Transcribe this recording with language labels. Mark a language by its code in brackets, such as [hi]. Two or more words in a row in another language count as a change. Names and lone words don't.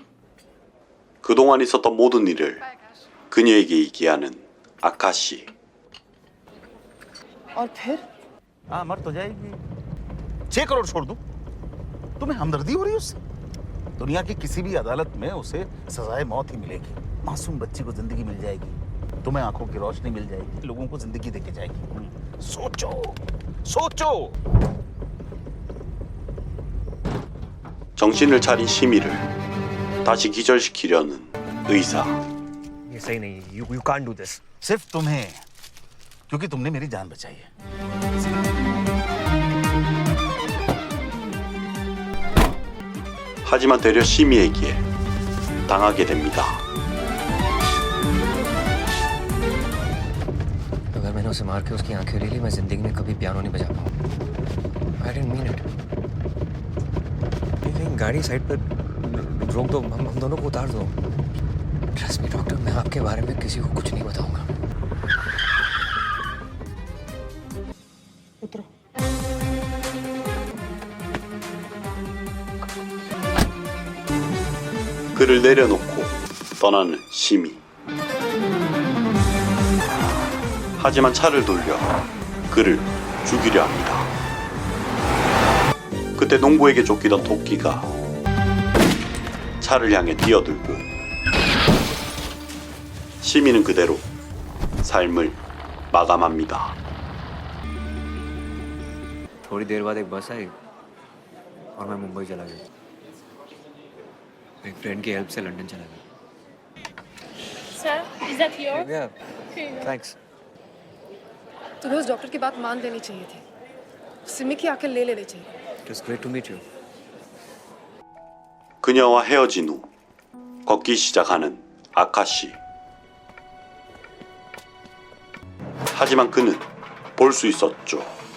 [ko] 그동안 있었던 모든 일을 그녀에게 얘기하는 아카시. [hi] और फिर? हाँ, मर तो जाएगी। 6 करोड़ छोड़ दूं? तुम्हें हमदर्दी हो रही है उससे? दुनिया की किसी भी अदालत में उसे सजाए मौत ही मिलेगी। मासूम बच्ची को जिंदगी मिल जाएगी, तुम्हें आंखों की रोशनी मिल जाएगी, लोगों को जिंदगी देके जाएगी। सोचो, सोचो। [ko] 정신을 차린 시미를 다시 기절시키려는 의사. [hi] ये सही नहीं है। [en] You can't do this. [hi] सिर्फ तुम्हें, क्योंकि तुमने मेरी जान बचाई है। [ko] 하지만 되려 시미에게 당하게 됩니다. [hi] अगर मैंने उसे मार के उसकी आंखें ले ली, मैं जिंदगी में कभी पियानो नहीं बजा पाऊंगा। [en] I didn't mean it. [hi] गाड़ी साइड पर रोक दो, हम दोनों को उतार दो। [en] Trust me doctor, [hi] मैं आपके बारे में किसी को कुछ नहीं बताऊंगा। उतरो। [ko] 그를 내려놓고 떠나는 시미. 하지만 차를 돌려 그를 죽이려 합니다. 그때 농부에게 쫓기던 토끼가 차를 향해 뛰어들고 시민은 그대로 삶을 마감합니다. [hi] थोड़ी देर बाद एक बस आई और मैं मुंबई चला गया। एक फ्रेंड की हेल्प से लंदन चला गया। [en] Sir, is that your? Ya, thanks. [hi] तुम्हें उस डॉक्टर की बात मान लेनी चाहिए थी। सिमी की आंखें ले लेनी चाहिए। [en] It was great to meet you. [ko] 그녀와 헤어진 후 걷기 시작하는 아카시. 하지만 그는 볼 수 있었죠.